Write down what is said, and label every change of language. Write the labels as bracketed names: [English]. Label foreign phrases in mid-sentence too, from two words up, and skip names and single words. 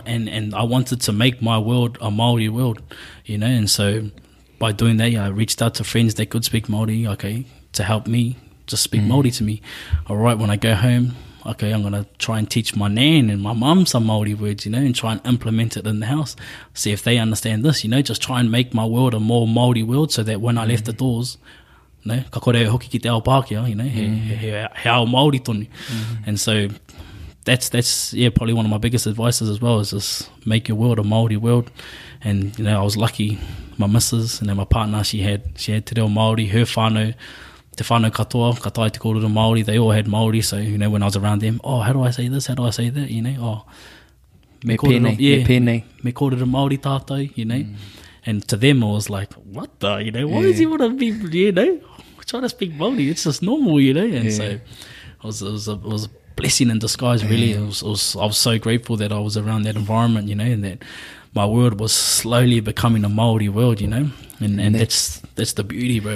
[English] And I wanted to make my world a Māori world, and so by doing that, I reached out to friends that could speak Māori, to help me just speak Māori to me. All right, when I go home, I'm going to try and teach my nan and my mum some Māori words, and try and implement it in the house. See if they understand this, just try and make my world a more Māori world, so that when I left the doors, [Māori] ka kore hoki ki te ao Pākehā, he ao Māori tonu. [English] And so that's probably one of my biggest advices as well, is just make your world a Māori world. And, I was lucky, my missus and then my partner, she had Te Reo Māori, her whānau, [Māori] te whānau katoa, ka tai te kōrero Māori, [English] they all had Māori, so, you know, when I was around them, oh, how do I say this, how do I say that, you know, oh, [Māori] me pēnei. Me kōrero Māori tātou, [English] you know, and to them I was like, what the, you know, why does he want to be, you know, trying to speak Māori, it's just normal, you know, and so it was a blessing in disguise, really. I was so grateful that I was around that environment, you know, and that my world was slowly becoming a Māori world, you know, and that's the beauty, bro.